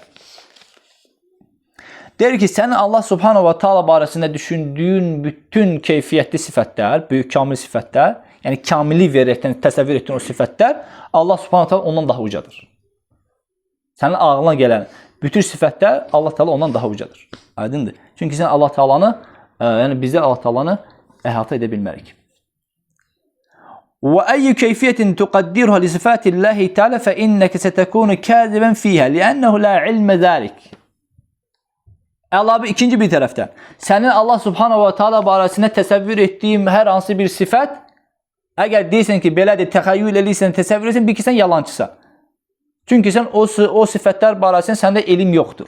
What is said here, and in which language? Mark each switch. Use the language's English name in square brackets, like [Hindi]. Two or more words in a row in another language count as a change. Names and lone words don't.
[Azerbaijani] Deyir ki, sənin Allah [Arabic] سبحانه وتعالى [Azerbaijani] barəsində düşündüyün bütün keyfiyyətli sifətlər, böyük kamil sifətlər, yəni kamillik verərəkdən təsəvvür etdiyin o sifətlər Allah [Arabic] سبحانه تعالى [Azerbaijani] ondan daha ucadır. Sənin ağlına gələn bütün sifətlər Allah Taala ondan daha ucadır. Aydındır? Çünki sən Allah Taalanı, yəni bizlər Allah Taalanı əhatə edə bilmərik. [Arabic] وأي كيفية تقدرها لصفات الله تعالى فإنك ستكون كاذبا فيها لأنه لا علم ذلك. [Azerbaijani] Əlavə ikinci bir tərəfdən, sənin Allah [Arabic] سبحانه وتعالى [Azerbaijani] barəsində təsəvvür etdiyin hər hansı bir sifət, əgər deyirsən ki, belədir, təxəyyül eləyirsən, təsəvvür etsən, bil ki, sən yalancısan. Çünki sən o sifətlər barəsində səndə elm yoxdur.